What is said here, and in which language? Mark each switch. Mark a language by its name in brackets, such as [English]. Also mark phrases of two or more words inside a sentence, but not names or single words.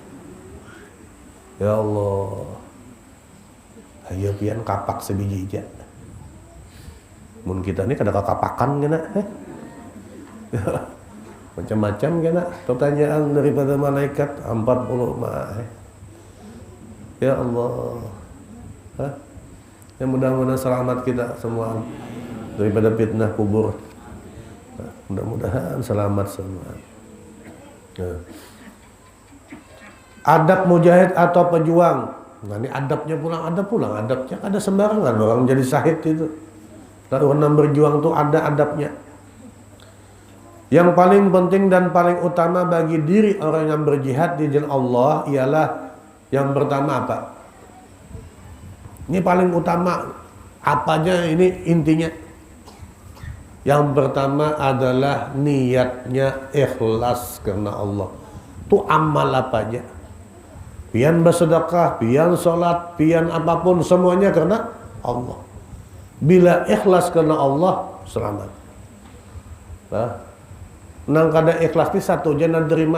[Banjar] Ya Allah, ayo pian kapak sebiji aja. Mun kita ini kada kapakan kena, macam-macam kena pertanyaan daripada malaikat 40 mah. [Indonesian] Ya Allah, ya mudah-mudahan selamat kita semua daripada fitnah kubur. Mudah-mudahan selamat semua. Adab mujahid atau pejuang. Nah ini adabnya pulang, adabnya ada sembarangan orang jadi syahid itu. Orang berjuang tuh ada adabnya. Yang paling penting dan paling utama bagi diri orang yang berjihad di jalan Allah ialah yang pertama apa? Ini paling utama, apanya ini intinya? Yang pertama adalah niatnya ikhlas karena Allah. Itu amal apa aja. Pian bersedekah, pian sholat, pian apapun, semuanya karena Allah. Bila ikhlas karena Allah, selamat. [Banjar] Nang kada ikhlas ini satu aja nang terima.